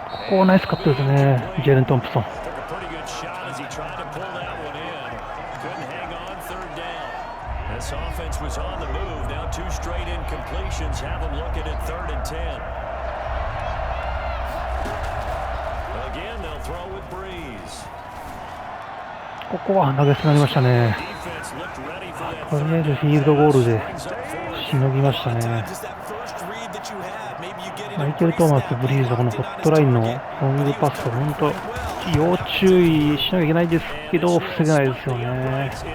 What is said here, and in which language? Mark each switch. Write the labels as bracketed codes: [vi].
[ja] ここナイスカットですね、ジェレン・トンプソン。 [en] shot as he tried to pull that one in. Couldn't hang on third down. This offense was on the move. Now 2 straight incompletions have them looking at 3rd and 10. Again, they'll throw with Breeze. [ja] ここは投げすぎましたね。とりあえずフィールドゴールでしのぎましたね。マイケル・トーマス、ブリーズ、このホットラインのロングパス、本当要注意しなきゃいけないですけど、防げないですよね。